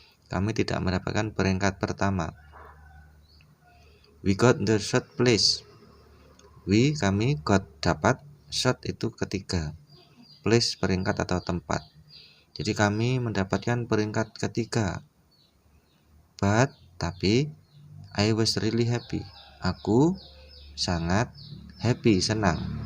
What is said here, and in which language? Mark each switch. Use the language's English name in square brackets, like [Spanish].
[Indonesian] Kami tidak mendapatkan peringkat pertama. [English] We got the third place. We, [Indonesian] kami, [English] got, [Indonesian] dapat, [English] third [Indonesian] itu ketiga, [English] place, [Indonesian] peringkat atau tempat. Jadi kami mendapatkan peringkat ketiga. [English] But, [Indonesian] tapi, [English] I was really happy. [Indonesian] Aku sangat happy, senang.